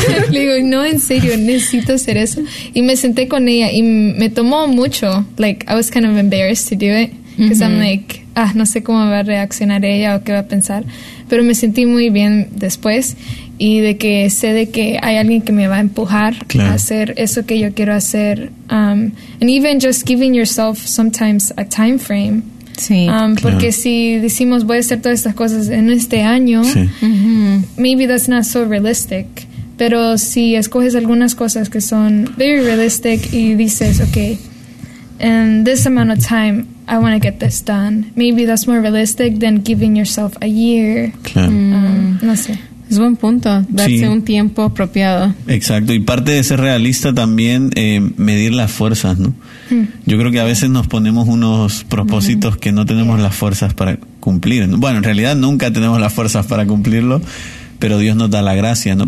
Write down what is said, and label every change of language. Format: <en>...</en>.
<es>Le digo, no, en serio, necesito hacer eso. Y me senté con ella y me tomó mucho.</es> <en>Like, I was kind of embarrassed to do it. Because I'm like, ah,</en> <es>no sé cómo va a reaccionar ella o qué va a pensar. Pero me sentí muy bien después. Y de que sé de que hay alguien que me va a empujar a hacer eso que yo quiero hacer.</es> <en>And even just giving yourself sometimes a time frame.</en> <es>Porque si decimos voy a hacer todas estas cosas en este año,</es> <en>maybe that's not so realistic.</en> <es>Pero si escoges algunas cosas que son</es> <en>very realistic</en> <es>y dices,</es> <en>okay, in this amount of time I want to get this done, maybe that's more realistic than giving yourself a year.</en> <es>No sé. Es buen punto, darse un tiempo apropiado. Exacto, y parte de ser realista también, medir las fuerzas, ¿no? Yo creo que a veces nos ponemos unos propósitos que no tenemos las fuerzas para cumplir, ¿no? Bueno, en realidad nunca tenemos las fuerzas para cumplirlo, pero Dios nos da la gracia, ¿no?</es>